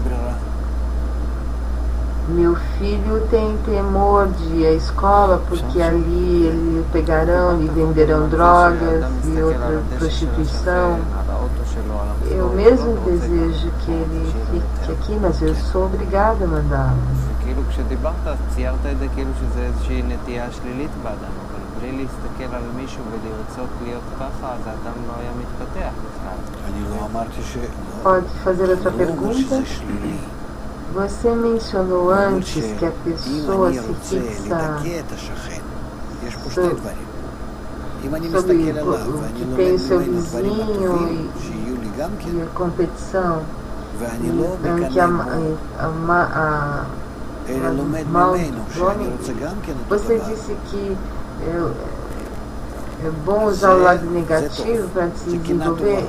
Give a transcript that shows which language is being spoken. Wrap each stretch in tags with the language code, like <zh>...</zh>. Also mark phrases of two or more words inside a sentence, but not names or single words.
<pt>Meu filho tem temor de ir à escola porque ali ele pegarão e venderão drogas e outra prostituição. Eu mesmo desejo que ele fique aqui, mas eu sou obrigada a mandá-lo.</pt> <he>כאילו כשדיברת, ציירת את זה כאילו שזה איזושהי נטייה שלילית באדם, אבל בלי להסתכל על מישהו ולרצות להיות ככה, אז האדם לא היה מתפתח בכלל. אני לא אמרתי ש...</he> <pt>Pode fazer outra pergunta? Você mencionou antes que a pessoa se fixa sobre o que tem o seu vizinho e a competição, em que você disse que é bom usar o lado negativo para se desenvolver.</pt>